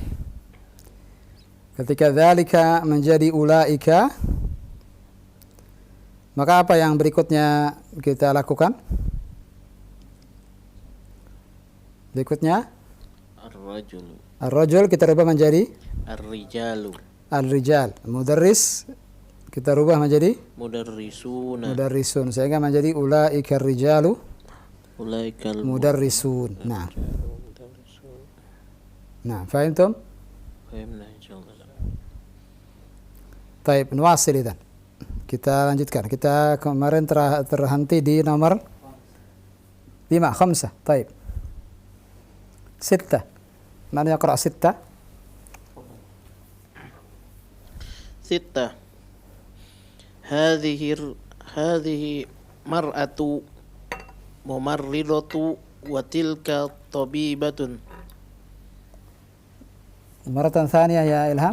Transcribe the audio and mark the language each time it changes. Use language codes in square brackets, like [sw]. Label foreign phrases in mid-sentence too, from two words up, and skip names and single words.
[id] Ketika dzalika menjadi ulaika, maka apa yang berikutnya kita lakukan? Berikutnya ar-rajul kita rubah menjadi [ar] الرجال. [id] Al-rijal. Mudarris kita rubah menjadi mudarrisun sehingga menjadi [ar] أولئك الرجال أولئك المدرسون. Nah, fahimtum? فهمنا إن شاء الله. [id] Baik, [ar] نواصل إذن. [id] Kita lanjutkan. Kita kemarin terhenti di nomor 5. Baik. 6. [ar] من يقرأ 6? 6. هذه مرأة ممرضة وتلك طبيبة. مرة ثانية يا إلهام.